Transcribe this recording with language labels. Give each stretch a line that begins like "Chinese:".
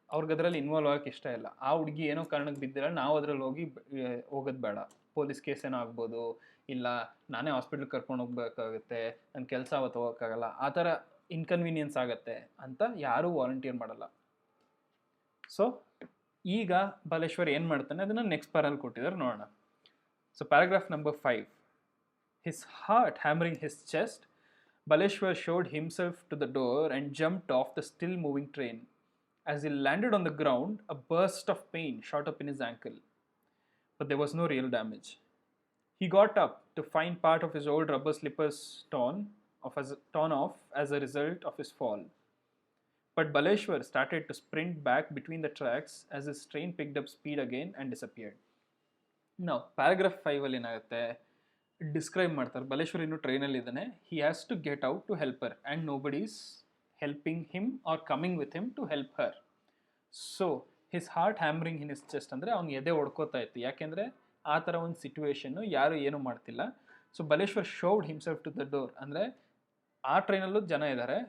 Kannada: ಅವ್ರಿಗೆ ಅದರಲ್ಲಿ ಇನ್ವಾಲ್ವ್ ಆಗೋಕ್ಕೆ ಇಷ್ಟ ಇಲ್ಲ. ಆ ಹುಡುಗಿ ಏನೋ ಕಾರಣಕ್ಕೆ ಬಿದ್ದಿಲ್ಲ, ನಾವು ಅದರಲ್ಲಿ ಹೋಗೋದು ಬೇಡ, ಪೊಲೀಸ್ ಕೇಸ್ ಏನೋ ಆಗ್ಬೋದು, ಇಲ್ಲ ನಾನೇ ಹಾಸ್ಪಿಟ್ಲಿಗೆ ಕರ್ಕೊಂಡು ಹೋಗ್ಬೇಕಾಗುತ್ತೆ, ನನ್ನ ಕೆಲಸ ಅವತ್ತು ಹೋಗೋಕ್ಕಾಗಲ್ಲ, ಆ ಥರ ಇನ್ಕನ್ವೀನಿಯನ್ಸ್ ಆಗುತ್ತೆ ಅಂತ ಯಾರೂ ವಾಲಂಟಿಯರ್ ಮಾಡಲ್ಲ. ಸೊ ಈಗ ಬಾಲೇಶ್ವರ್ ಏನು ಮಾಡ್ತಾನೆ ಅದನ್ನು ನೆಕ್ಸ್ಟ್ ಪ್ಯಾರಲ್ಲಿ ಕೊಟ್ಟಿದ್ದಾರೆ, ನೋಡೋಣ.
English: So paragraph number 5. His heart hammering his chest, Baleshwar showed himself to the door and jumped off the still moving train. As he landed on the ground, a burst of pain shot up in his ankle, but there was no real damage. He got up to find part of his old rubber slippers torn off as a result of his fall. But Baleshwar started to sprint back between the tracks as his train picked up speed again and disappeared. Now, paragraph 5
Kannada: ಅಲ್ಲಿ ಏನಾಗುತ್ತೆ, describe ಮಾಡ್ತಾರೆ. ಬಲೇಶ್ವರ್ ಇನ್ನೂ ಟ್ರೈನಲ್ಲಿ ಇದ್ದಾನೆ.
English: He has to get out to help her and nobody is helping him or coming with him to help her. So his heart hammering in his chest,
Kannada: ಅಂದರೆ ಅವ್ನು ಎದೆ ಹೊಡ್ಕೋತಾ ಇತ್ತು. ಯಾಕೆಂದರೆ ಆ ಥರ ಒಂದು ಸಿಚುವೇಶನ್ನು ಯಾರು ಏನೂ ಮಾಡ್ತಿಲ್ಲ. So Baleshwar
English: shoved himself to the door,
Kannada: ಅಂದರೆ ಆ ಟ್ರೈನಲ್ಲೂ ಜನ ಇದ್ದಾರೆ.